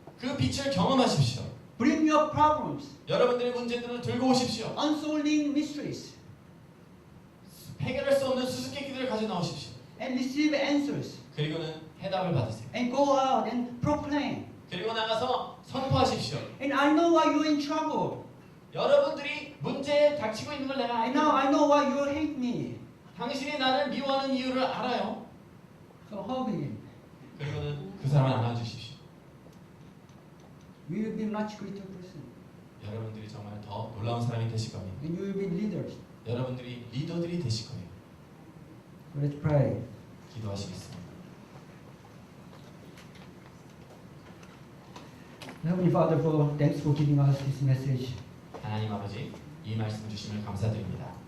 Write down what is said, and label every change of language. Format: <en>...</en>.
<ko>그 빛을 경험하십시오.</ko> <en>Bring your problems,</en> <ko>여러분들의 문제들을 들고 오십시오.</ko> <en>unsolving mysteries,</en> <ko>해결할 수 없는 수수께끼들을 가져 나오십시오.</ko> <en>and receive answers.</en> <ko>그리고는 해답을 받으세요.</ko> <en>And go out and proclaim.</en> <ko>그리고 나가서 선포하십시오.</ko> <en>And I know why you're in trouble.</en> <ko>여러분들이 문제에 닥치고 있는 걸 내가</ko> <en>And now</en> <ko>알고</ko> <en>I know why you hate me.</en> <ko>당신이 나를 미워하는 이유를 알아요.</ko> <en>So hug him.</en> <ko>그리고는 그 사람을 안아주십시오.</ko> <en>You will be much greater person.</en> <ko>여러분들이 정말 더 놀라운 사람이 되실 겁니다.</ko> <en>And you will be leaders.</en> <ko>여러분들이 리더들이 되실 거예요.</ko> <en>Let's pray.</en> <ko>기도하시겠습니다.</ko> <en>Heavenly Father, thanks for giving us this message.</en> <ko>하나님 아버지, 이 말씀 주심을 감사드립니다.</ko>